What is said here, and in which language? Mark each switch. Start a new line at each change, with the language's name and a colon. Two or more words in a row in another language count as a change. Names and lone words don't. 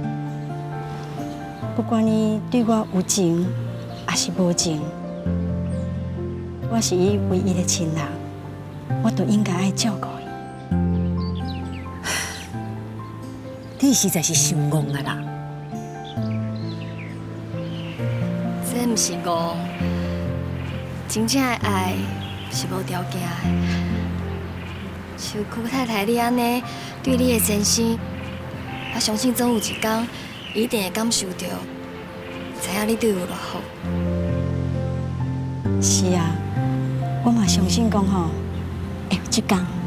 Min Nan Chinese: 不管伊对我有情还是无情，我是伊唯一的亲人，我都应该爱照顾伊。你实在是伤戆啊啦！这毋是戆，真正的爱是无条件的。像顾太太你安尼对你的先生，我相信总有一天，伊一定会感受到，知影你对我偌好。是啊，我嘛相信讲会有一天。